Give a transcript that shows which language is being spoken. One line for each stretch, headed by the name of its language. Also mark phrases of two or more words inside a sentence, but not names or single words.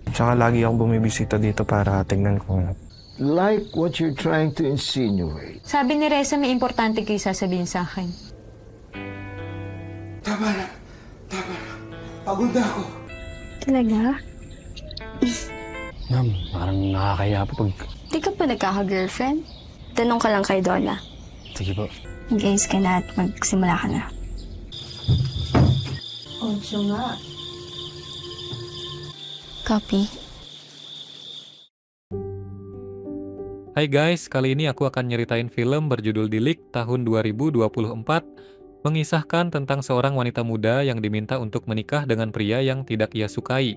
Filipino: Tsaka lagi akong bumibisita dito para tingnan kung...
English: Like what you're trying to insinuate.
Filipino: Sabi ni Reza may importante kayo sasabihin sa akin. Tama na. Pagod na ako. Talaga? Ma'am, parang nakakaya pa pag... Di ka pa nagkaka-girlfriend? Tanong ka lang kay Donna. Sige po. Mag-ayos ka na at magsimula ka na. Ocho nga. Copy.
Indonesian: Hai guys, kali ini aku akan nyeritain film berjudul Dilik tahun 2024, mengisahkan tentang seorang wanita muda yang diminta untuk menikah dengan pria yang tidak ia sukai.